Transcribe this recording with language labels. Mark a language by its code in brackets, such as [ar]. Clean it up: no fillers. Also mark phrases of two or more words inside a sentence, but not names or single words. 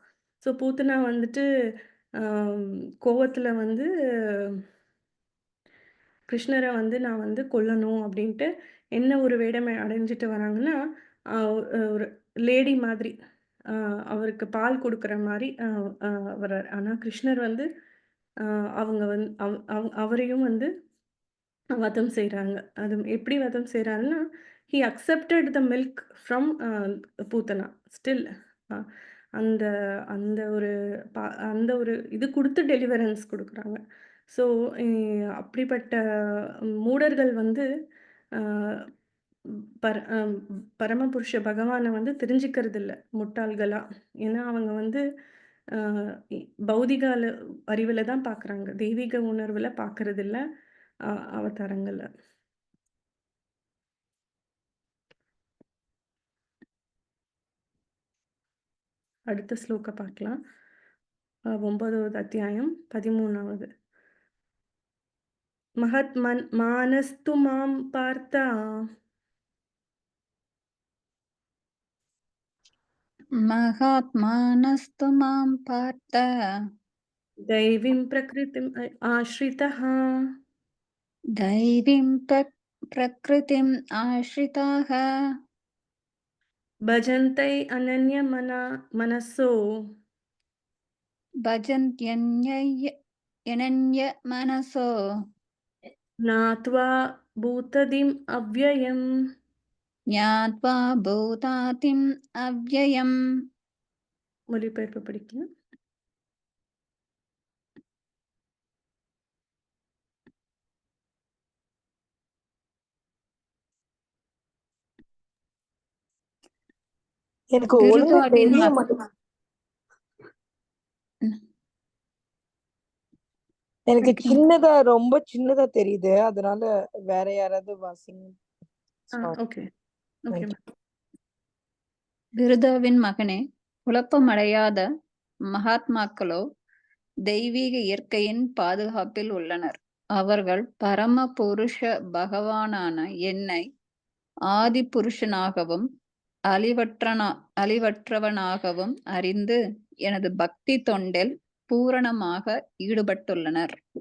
[ta] ஸோ பூத்தனா வந்துட்டு அம் கோவத்துல வந்து கிருஷ்ணர வந்து நான் வந்து கொல்லணும் அப்டின்ட்டு என்ன ஒரு வேடம் அடைஞ்சுட்டு வராங்கன்னா, ஒரு லேடி மாதிரி. அ அவருக்கு பால் குடுக்குற மாரி அ வராரு. ஆனா கிருஷ்ணர் வந்து அ அவங்க வந் அவ் அவ் அவரையும் வந்து வதம் செய்றாங்க. அது எப்படி வதம் செய்றாருன்னா, [en] He accepted the milk from Poothana. [ta] ஸ்டில் அ அந்த அந்த ஒரு ப அந்த ஒரு இது குடுத்து டெலிவரன்ஸ் குடுக்குறாங்க. ஸோ எ அப்படிப்பட்ட மூடர்கள் வந்து அ பரமபுருஷ பகவான வந்து தெரிஞ்சுக்கிறதில்ல முட்டாள்களா. ஏன்னா அவங்க வந்து அ இ பௌதிக அறிவுல தான் பார்க்குறாங்க. தெய்வீக உணர்வுல பார்க்கறதில்ல அ அவதாரங்கள்ல. அடுத்த ஸ்லோக பார்க்கலாம். 9வது அத்தியாயம் 13வது. [sa] मानस्तु मां पार्थ महात्मानस्तु मां पार्थ दैवीं प्रकृतिम् आश्रितः दैवीं प्रकृतिम् आश्रिताः भजन्ते मनसो भजन्त्यन्यन्यमनसो ज्ञात्वा भूतादिम् अव्ययम्. ज्ञात्वा भूतादिम् अव्ययम्. [ta] மொழிபெயர்ப்பு படிக்கலாம். எனக்கு ஒழுங்கா பிருதாவின் தெரிய மக மாட்டேங்குது. எனக்கு படிக்கலாம். சின்னதா ரொம்ப சின்னதா தெரியுது. அதனால வேற யாராவது வாசிங்க. [en] Sorry. OK OK. Thank you. [ta] பிருதாவின் மகனே, குழப்பமடையாத மகாத்மாக்களோ தெய்வீக இயற்கையின் பாதுகாப்பில் உள்ளனர். அவர்கள் பரம புருஷ பகவானான என்னை ஆதி புருஷனாகவும் அழிவற்றவனாகவும் அறிந்து எனது பக்தி தொண்டில் பூரணமாக ஈடுபட்டுள்ளனர்.